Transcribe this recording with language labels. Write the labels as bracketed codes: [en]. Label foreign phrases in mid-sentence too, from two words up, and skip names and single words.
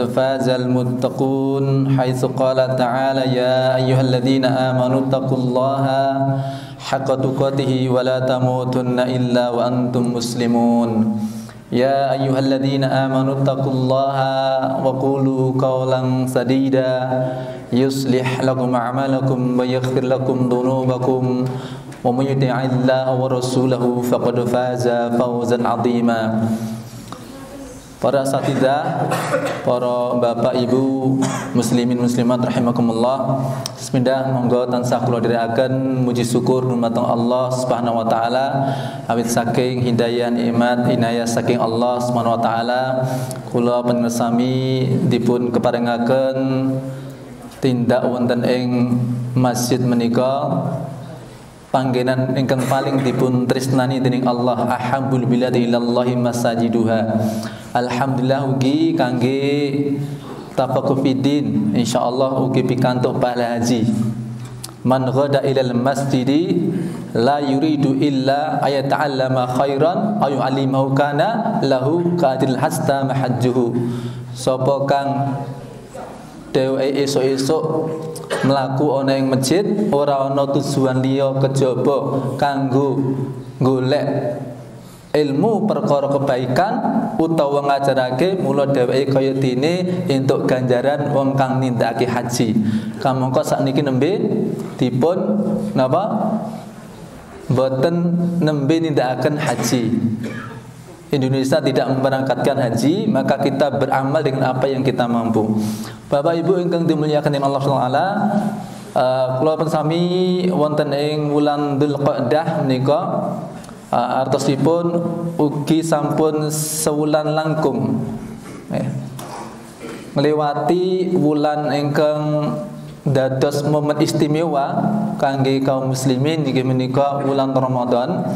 [ar] فاز المتقون حيث قال تعالى يا أيها الذين آمنوا اتقوا الله حق تقاته ولا تموتن إلا وأنتم مسلمون يا أيها الذين آمنوا اتقوا الله وقولوا قولا سديدا يصلح لكم أعمالكم ويغفر لكم ذنوبكم ومن يطع الله ورسوله فقد فاز فوزا عظيما. [id] Para asatidzah, para bapak ibu muslimin muslimat rahimakumullah. [jv] Bismillah, monggo tansah kula dherekaken muji syukur dumateng [ar] الله سبحانه وتعالى [jv] awit saking hidayah nikmat inayah saking [ar] الله سبحانه وتعالى [jv] kula pangersami dipun keparengaken tindak wonten ing masjid menika panggenan ingkang paling dipun tresnani dening Allah [ar] أحب البلاد إلى الله مساجدها. [jv] Alhamdulillah ugi kangge [ar] تفقه في الدين [jv] insyaallah ugi pikantuk pahala haji. [ar] من غدا إلى المسجد لا يريد إلا أن يتعلم خيرا أو يعلمه كان له كأجر حاج تاما حجته. [jv] Sapa kang dheweke esuk-esuk mlaku ana ing masjid ora ana tujuan liya kejaba kanggo golek ilmu perkara kebaikan utawa ngajarake mula dheweke kaya dene entuk ganjaran wong kang nindakake haji. Kamangka sakniki nembe dipun napa boten nembe nindakaken haji. [id] Indonesia tidak memberangkatkan haji, maka kita beramal dengan apa yang kita mampu. [jv] Bapak Ibu ingkang dimuliakan dening [ar] الله سبحانه وتعالى, [jv] kula pensami wonten ing wulan Dzulqa'dah menika artosipun ugi sampun sewulan langkung ngliwati wulan ingkang dados momen istimewa kangge kaum muslimin inggih menika wulan Ramadan.